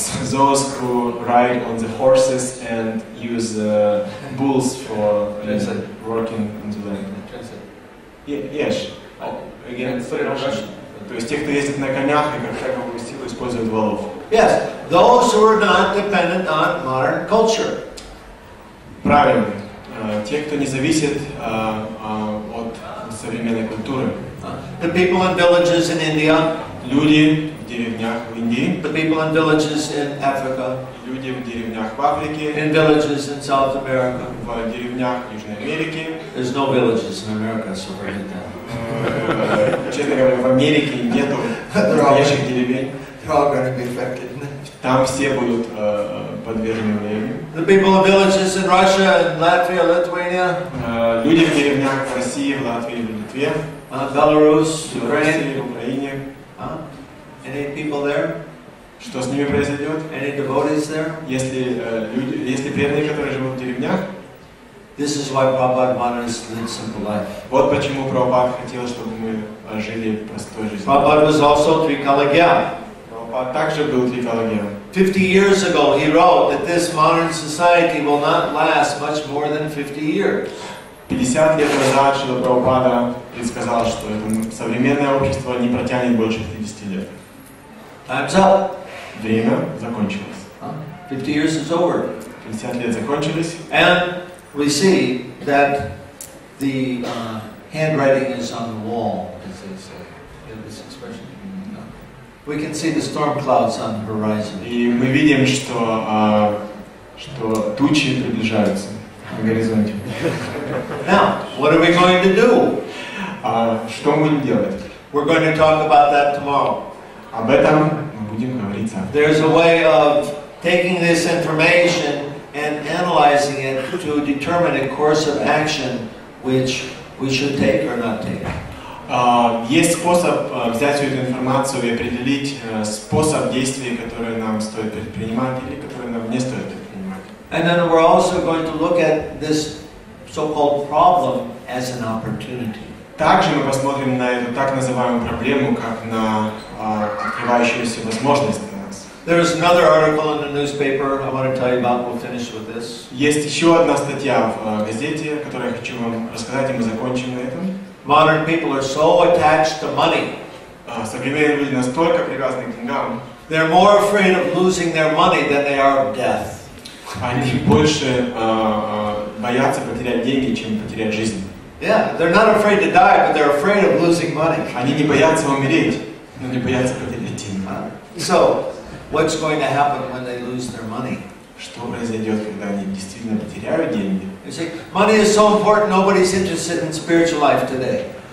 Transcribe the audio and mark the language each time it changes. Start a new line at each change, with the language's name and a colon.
English: Those who ride on the horses and use bulls for working on the land. Yes.
Russian: Again, то есть те, кто ездит на конях и как шаговую силу используют валов.
English: Yes, those who are not dependent on modern culture.
Russian: Правильно. Те, кто не зависит от современной культуры.
English: The people in villages in India.
Russian: Люди в деревнях в Индии.
English: The people in villages in Africa.
Russian: Люди в деревнях в Африке.
English: In villages in South America.
Russian: В деревнях Южной Америки.
English: There's no villages in America, so forget that.
Russian: Честно говоря, в Америке нету настоящих деревень.
English: They're all going to be affected.
Russian: Там все будут подвержены влиянию.
English: The people in villages in Russia and Latvia, Lithuania.
Russian: Люди в деревнях в России, в Латвии, в Литве.
English: Belarus, Ukraine.
Russian: В Украине.
English: Any people there?
Russian: Что с ними произойдет?
English: Any devotees there?
Russian: Если преданные, которые живут в деревнях.
English: This is why Prabhupada wanted us to live a simple life.
Russian: Вот почему Прабхупада хотел, чтобы мы жили простой жизнью.
English: Prabhupada was also Trikalagya.
Russian: Прабхупада также был Трикалагья.
English: 50 years ago he wrote that this modern society will not last much more than 50 years.
Russian: 50 лет назад Шрила Прабхупада предсказал, что это современное общество не протянет больше 50 лет.
English: Time's up.
Russian: Время закончилось.
English: 50 years is over.
Russian: 50 лет закончились.
English: And we see that the handwriting is on the wall, as they say. You have this expression? We can see the storm clouds on the horizon.
Russian: И мы видим, что тучи приближаются на горизонте.
English: Now, what are we going to do?
Russian: Что мы будем делать?
English: We're going to talk about that tomorrow.
Russian: Об этом мы будем говорить завтра.
English: There's a way of taking this information and analyzing it to determine a course of action which we should take or not take.
Russian: Есть способ взять всю эту информацию и определить способ действий, которые нам стоит предпринимать или которые нам не стоит предпринимать.
English: And then we're also going to look at this so-called problem as an opportunity.
Russian: Также мы посмотрим на эту так называемую проблему, как на открывающуюся возможность для нас.
English: There is another article in the newspaper I want to tell you about. We'll finish with this.
Russian: Есть еще одна статья в газете, которую я хочу вам рассказать, и мы закончим на этом.
English: Modern people are so attached to money.
Russian: Современные люди настолько привязаны к деньгам.
English: They're more afraid of losing their money than they are of death.
Russian: Они больше боятся потерять деньги, чем потерять жизнь.
English: Yeah, they're not afraid to die, but they're afraid of losing money.
Russian: Они не боятся умереть, но не боятся потерять деньги.
English: So, what's going to happen when they lose their money?
Russian: Что произойдет, когда они действительно потеряют деньги?
English: You see, money is so important. Nobody's interested in spiritual life today.